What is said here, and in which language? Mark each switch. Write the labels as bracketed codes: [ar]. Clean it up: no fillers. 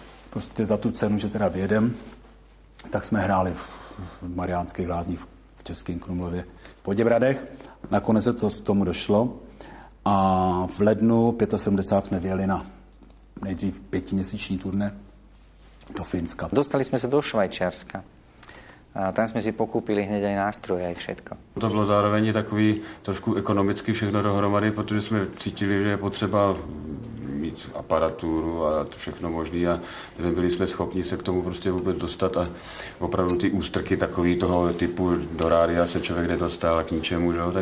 [cs] prostě za tu cenu, že teda vyjedem, tak jsme hráli v Mariánských lázních v Českém Krumlově v Poděbradech. Nakonec se to z tomu došlo a v lednu 75 jsme vyjeli na nejdřív 5měsíční turné do Finska. [sk] Dostali jsme se do Švajčiarska. A tam jsme si pokúpili hned aj nástroje, aj všetko. [cs] To bylo zároveň takový trošku ekonomicky všechno dohromady, protože jsme cítili, že je potřeba mít aparaturu a to všechno možný a nebyli jsme schopni se k tomu prostě vůbec dostat a opravdu ty ústrky takový toho typu do rádia se člověk nedostal k ničemu, že?